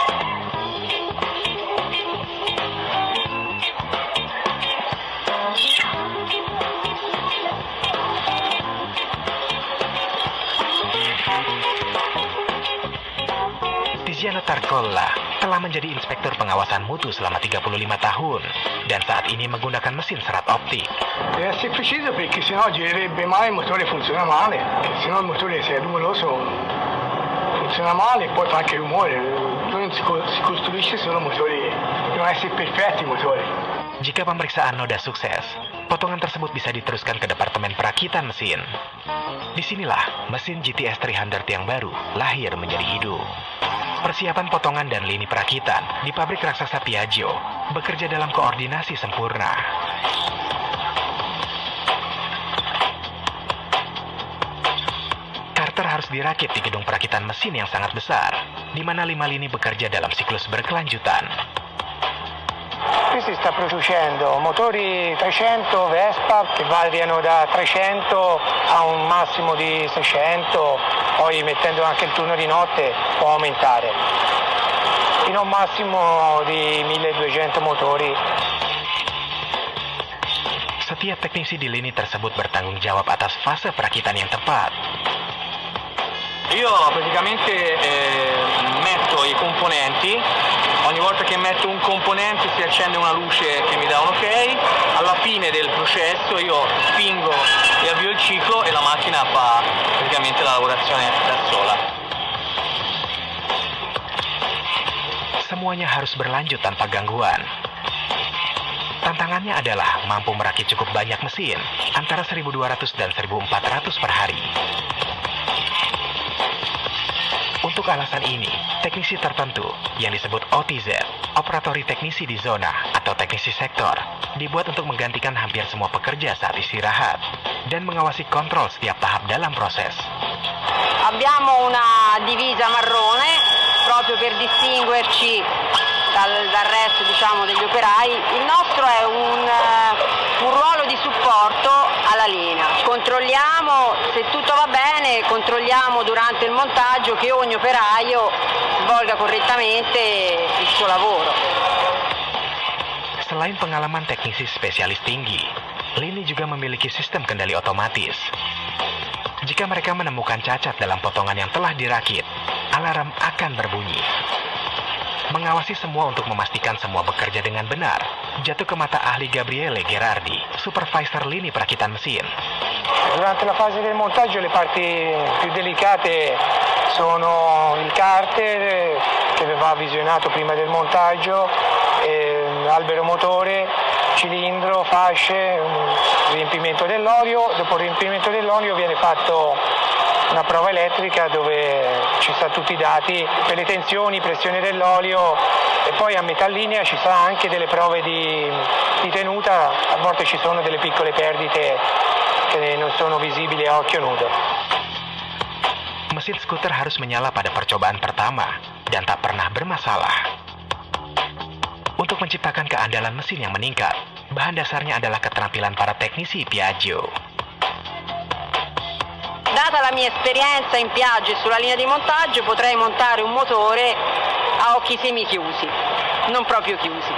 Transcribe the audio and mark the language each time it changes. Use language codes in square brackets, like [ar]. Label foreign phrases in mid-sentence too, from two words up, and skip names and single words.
[id] Tiziano Tarcolla telah menjadi inspektur pengawasan mutu selama 35 tahun dan saat ini menggunakan mesin serat optik. [it] Deve essere preciso perché sennò girerebbe male, il motore funziona male, sennò il motore se è rumoroso funziona male e poi fa anche rumore. Non si costruisce solo motori, devono essere perfetti i motori. [id] Jika pemeriksaan noda sukses, potongan tersebut bisa diteruskan ke Departemen Perakitan Mesin. Disinilah mesin GTS 300 yang baru lahir menjadi hidup. Persiapan potongan dan lini perakitan di pabrik raksasa Piaggio bekerja dalam koordinasi sempurna. Carter harus dirakit di gedung perakitan mesin yang sangat besar, di mana 5 lini bekerja dalam siklus berkelanjutan. [it] Qui si sta producendo motori 300 Vespa che variano da 300 a un massimo di 600, poi mettendo anche il turno di notte può aumentare, fino a un massimo di 1200 motori. [id] Setiap teknisi di lini tersebut bertanggung jawab atas fase perakitan yang tepat. [it] Io praticamente metto i componenti, ogni volta che metto un componente si accende una luce che mi dà un ok, alla fine del processo io spingo e avvio il ciclo e la macchina macchina fa praticamente la lavorazione da sola. [id] Semuanya harus berlanjut tanpa gangguan. Tantangannya adalah mampu merakit cukup banyak mesin, antara 1.200 dan 1.400 per hari. Untuk alasan ini, teknisi tertentu yang disebut OTZ, operatori teknisi di zona atau teknisi sektor, dibuat untuk menggantikan hampir semua pekerja saat istirahat dan mengawasi kontrol setiap tahap dalam proses. [it] Abbiamo una divisa marrone proprio per distinguerci dal resto, diciamo, degli operai. Il nostro è un ruolo di supporto alla linea. Controlliamo se tutto va bene, controlliamo durante il montaggio che ogni operaio svolga correttamente il suo lavoro. [id] Selain pengalaman teknisi spesialis tinggi, Lini juga memiliki sistem kendali otomatis. Jika mereka menemukan cacat dalam potongan yang telah dirakit, alarm akan berbunyi. Mengawasi semua untuk memastikan semua bekerja dengan benar, jatuh ke mata ahli Gabriele Gherardi, supervisor lini perakitan mesin. [it] Durante la fase del montaggio le parti più delicate sono il carter che va visionato prima del montaggio, albero motore, cilindro, fasce, riempimento dell'olio. Dopo il riempimento dell'olio viene fatto una prova elettrica dove ci sta tutti i dati per le tensioni, pressione dell'olio, e poi a metà linea ci sta anche delle prove di tenuta. A volte ci sono delle piccole perdite che non sono visibili a occhio nudo. [id] Mesin skuter harus menyala pada percobaan pertama dan tak pernah bermasalah. Untuk menciptakan keandalan mesin yang meningkat, bahan dasarnya adalah keterampilan para teknisi Piaggio. [it] Data la mia esperienza in Piaggio e sulla linea di montaggio, potrei montare un motore a occhi semichiusi, non proprio chiusi.